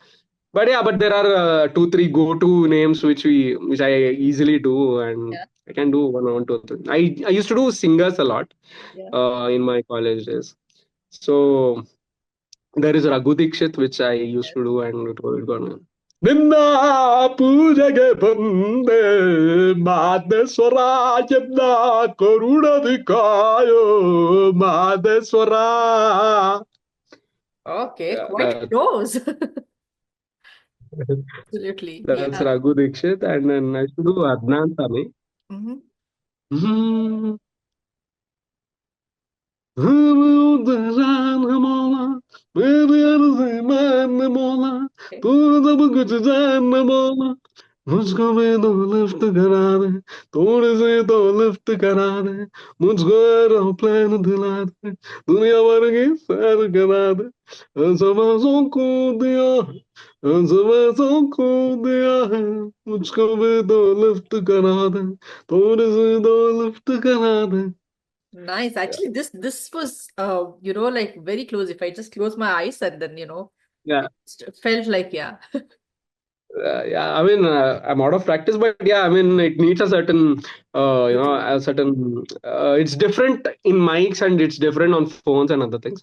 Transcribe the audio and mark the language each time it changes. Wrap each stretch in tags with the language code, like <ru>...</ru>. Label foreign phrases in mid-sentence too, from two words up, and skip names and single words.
<en>But yeah, but there are two, three go-to names which I easily do, and yeah, I can do one, two, three. I used to do singers a lot yeah. in my college days. So there is Raghu Dikshit, which I used to do, and it gonna.</en> <kn>ನಿನ್ನ ಪೂಜೆಗೆ ಬಂದೆ ಮಾದೇಶ್ವರ ಎನ್ನ ಕರುಣದಿ ಕಾಯೋ ಮಾದೇಶ್ವರ.</kn> <en>Okay, Yeah, quite close. Absolutely. that's Yeah. Raghu Dikshit, and then I used to do Adnan Sami. Hmm. Hmm. Mola, Okay.</en> <hi>मुझको भी तो लिफ्ट करा दे थोड़ी सी तो लिफ्ट करा दे मुझको एरोप्लेन दिला दे दुनिया भर की सैर करा दे सबों को दिया सबों को दिया है मुझको भी तो लिफ्ट करा दे थोड़ी सी तो लिफ्ट करा दे.</hi> <en>Nice. Actually, this was like very close. If I just close my eyes and then, Yeah. it just felt like, yeah. Yeah, I mean, I'm out of practice, but yeah, I mean, it needs a certain, a certain. It's different in mics and it's different on phones and other things.</en>